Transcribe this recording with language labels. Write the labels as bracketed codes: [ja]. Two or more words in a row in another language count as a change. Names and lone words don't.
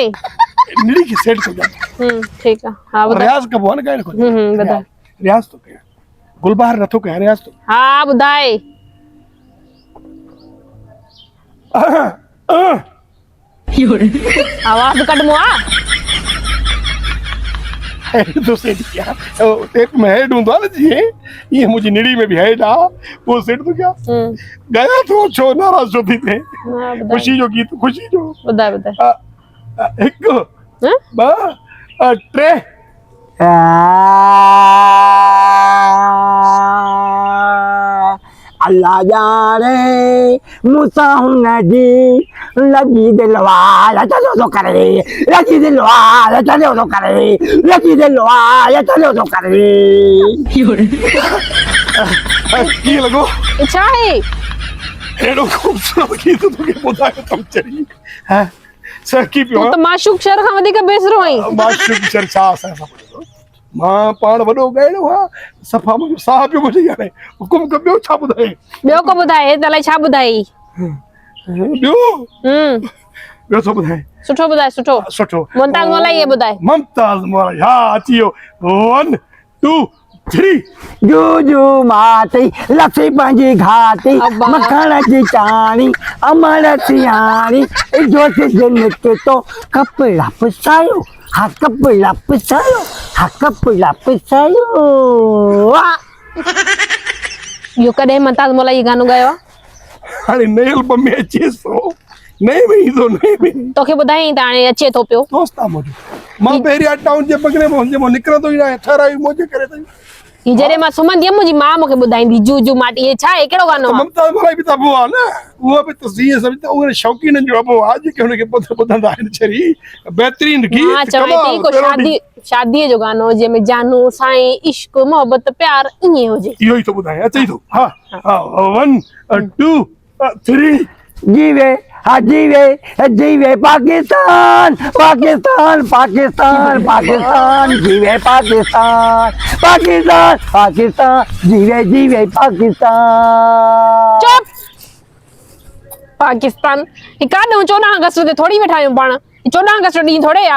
[sd] निड़ी खे सेट कजां ठीकु आहे हा ॿुधाए रियाज़ कबो आहे न ॻाइण खां ॿुधाए रियाज़ थो कयां गुलबहार नथो कयां रियाज़ थो हा ॿुधाए आवाज़ कढ मुआ तो सेट किया टेप में हेड हूंदो आहे न जीअं ईअं मुंहिंजी निड़ी में बि हेड आहे पोइ सेट थो कयां ॻायां थो छो नाराज़ छो थी थिए हा ॿुधाए ख़ुशी जो गीत ख़ुशी जो ॿुधाए ॿुधाए हिकु ॿ टे अल्लाह जाने मूसा हुनजी लगी दिलवाल चलो तो करे लगी दिलवाल चलो तो करे लगी दिलवाल चलो तो करे कीअं लॻो छा आहे अहिड़ो ख़ूबसूरत गीत तोखे ॿुधायो अथमि चरी हा सकी पियो तूं त माशूक शहर खां वधीक बेसरो आहीं माशूक शर छा असां सां मां पाण वॾो ॻाइणो आहे सफ़ा मुंहिंजो साह पियो ॿुधी हाणे हुकुम कर ॿियो छा ॿुधाए ॿियो को ॿुधाए त अलाए छा ॿुधाई ॿियो ॿियो थो ॿुधाए सुठो ॿुधाए सुठो सुठो मुमताज़ मौलाई ॿुधाए मुमताज़ मौलाई हा अची वियो 1 2 3 जू जू माती लसी पंहिंजी घाटी अब्बा। मखण जी चाणी अमर सियाणी जोश जिन के तो कपड़ा पुसायो हा कपड़ा पुसायो हा कपड़ा पुसायो इहो कॾहिं मुमताज़ मौलाई गानो गायो आहे हाणे नए एल्बम में अचे थो नए में ईंदो नए में तोखे ॿुधाई त हाणे अचे थो पियो दोस्त आहे मुंहिंजो मां पहिरियां टाउन जे बगरे में हुनजे मां निकिरंदो ई न आहियां ठहराई मुंहिंजे करे अथई ही जॾहिं मां सुम्हंदी हुयमि मुंहिंजी माउ मूंखे ॿुधाईंदी जू जू माटी हे छा आहे कहिड़ो गानो आहे मुमताज़ मौलाई बि त अबो आहे न उहो बि त ईअं सम्झ उहे शौक़ीननि जो अबो आहे जेके हुनखे ॿुधंदा आहिनि छरी बहितरीन मां गीत चवां थी को शादीअ जो गानो जंहिंमें जानू साईं इश्क मोहबत प्यार ईअं हुजे इहो ई थो ॿुधायां अचई थो हा हा 1 2 3 जीवे हा जीवे पाकिस्तान पाकिस्तान पाकिस्तान पाकिस्तान जीवे पाकिस्तान पाकिस्तान पाकिस्तान जीवे पाकिस्तान चुप पाकिस्तान ही काॾो 14 अगस्त ते थोड़ी वेठा आहियूं पाण 14 अगस्त ॾींहुं थोड़े आहे